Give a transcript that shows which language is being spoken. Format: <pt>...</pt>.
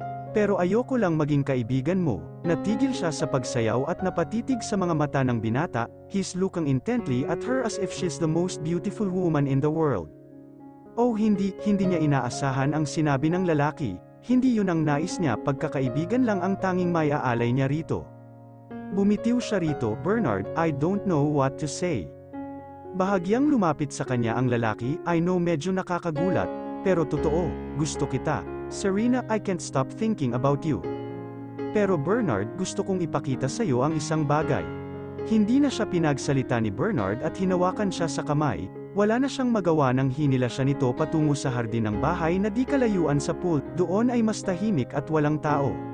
<tl>Pero ayoko lang maging kaibigan mo. Natigil siya sa pagsayaw at napatitig sa mga mata ng binata,</tl> <en>he's looking intently at her as if she's the most beautiful woman in the world.</en> <tl>Oh hindi niya inaasahan ang sinabi ng lalaki, hindi yun ang nais niya, pagkakaibigan lang ang tanging may aalay niya rito. Bumitiw siya rito, Bernard,</tl> <en>I don't know what to say.</en> <tl>Bahagyang lumapit sa kanya ang lalaki,</tl> <en>I know</en> <tl>medyo nakakagulat, pero totoo, gusto kita.</tl> <en>Serena, I can't stop thinking about you.</en> <tl>Pero Bernard, gusto kong ipakita sa iyo ang isang bagay. Hindi na siya pinagsalita ni Bernard at hinawakan siya sa kamay, wala na siyang magawa nang hinila siya nito patungo sa hardin ng bahay na di kalayuan sa pool, doon ay mas tahimik at walang tao.</tl>